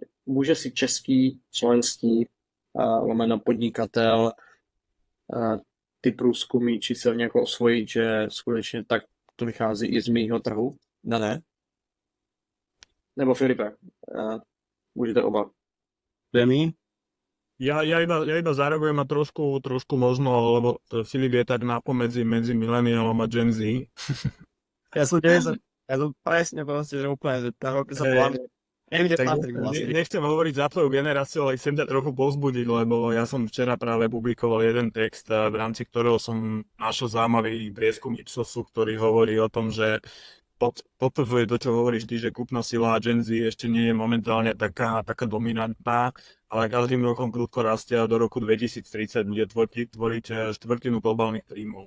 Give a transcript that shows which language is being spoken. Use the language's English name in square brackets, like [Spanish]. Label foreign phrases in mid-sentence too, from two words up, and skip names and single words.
[Czech] Může si český, slovenský, lomeno podnikatel ty průzkumy číselně jako osvojit, že skutečně tak to vychází i z mýho trhu? Ne? Nebo Filipe, můžete oba. Demi? [Slovak] Ja iba zareagujem a trošku možno, lebo Filip je tak napomedzi medzi mileniálom a Gen Z. Ja som presne proste, že úplne, že tá roky sa volám. Nechcem hovoriť za tvoju generáciu, ale chcem ťa trochu povzbudiť, lebo ja som včera práve publikoval jeden text, v rámci ktorého som našiel zaujímavý prieskum Ipsosu, ktorý hovorí o tom, že potvrduje to, čo hovoríš ty, že kúpna sila Gen Z ešte nie je momentálne taká dominantná, ale každým rokom prudko rastie a do roku 2030 bude tvoriť štvrtinu globálnych príjmov.